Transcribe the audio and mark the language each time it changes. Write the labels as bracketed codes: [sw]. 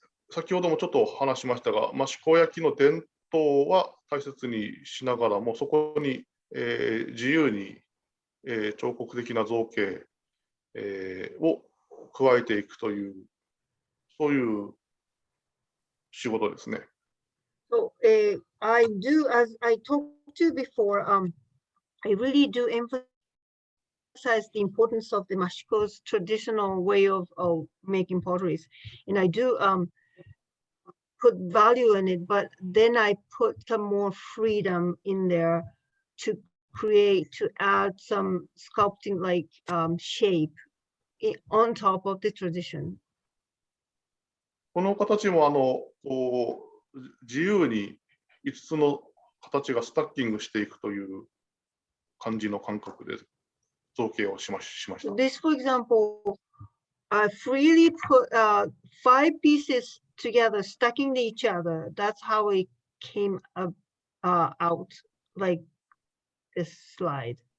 [ja] 先ほどもちょっと話しましたが、益子焼の伝統は大切にしながらも、そこに、自由に、彫刻的な造形、を加えていくという、そういう仕事ですね。 [en] So I do, as I talked to before, I really do emphasize the importance of the Mashiko's traditional way of making potteries, and I do put value in it, but then I put some more freedom in there to add some sculpting like shape on top of the tradition. [ja] この形も自由に5つの形がスタッキングしていくという感じの感覚で造形をしました。 [en] This, for example, I freely put 5 pieces together, stacking each other. That's how it came out, like this slide.